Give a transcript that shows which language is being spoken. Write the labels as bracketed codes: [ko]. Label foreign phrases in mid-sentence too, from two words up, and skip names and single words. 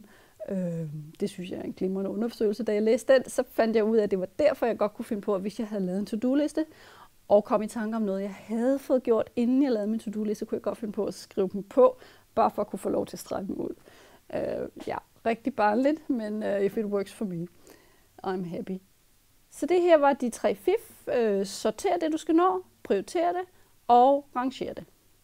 [da] Det synes jeg er en glimrende undersøgelse. Da jeg læste den, så fandt jeg ud af, at det var derfor, jeg godt kunne finde på, at hvis jeg havde lavet en to-do-liste, og kom i tanke om noget, jeg havde fået gjort, inden jeg lavede min to-do-liste, kunne jeg godt finde på at skrive dem på, bare for at kunne få lov til at strege dem ud. Rigtig barnligt, men [en] if it works for me, I'm happy. [da] Så det her var de 3 fif. Sorter det, du skal nå, prioriter det og ranger det.